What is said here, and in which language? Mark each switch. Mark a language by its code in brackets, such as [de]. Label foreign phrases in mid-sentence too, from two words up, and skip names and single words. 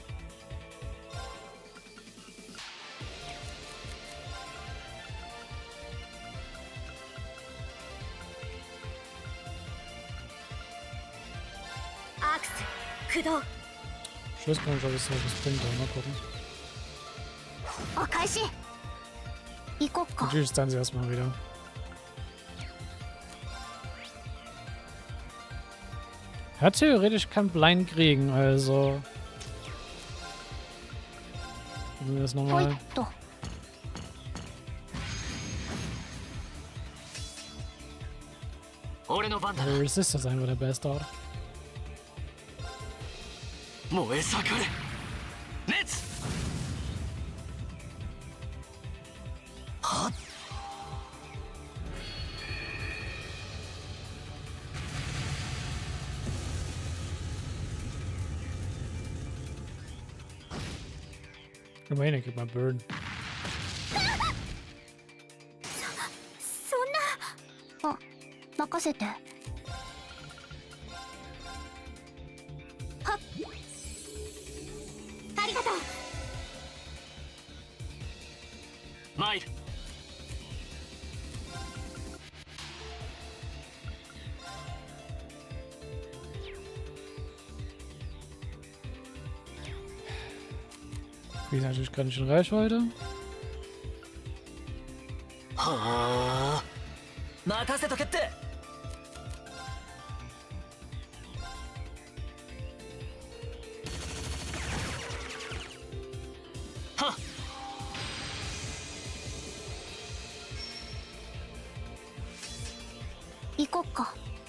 [ja] アクス駆動。 [de] Ich weiß gar nicht, ob es so was bringt, aber mal gucken. [ja] お返し行こっか。 [de] Natürlich ist dann sie erstmal wieder. Ja, theoretisch kann Blind kriegen, also. Probieren wir das [ja] ほい [de] nochmal. [ja] っと。俺の番だな。 [de] Der Resist ist einfach der beste Ort. [ja] 燃え盛れ熱。 [de] Immerhin, er kriegt mal Burn. [ja] そんな。あ、任せて。はっ。ありがとう。参る。 [de] Die ist natürlich gerade nicht in Reichweite. [ja] はあ。任せとけって。はっ。行こっか。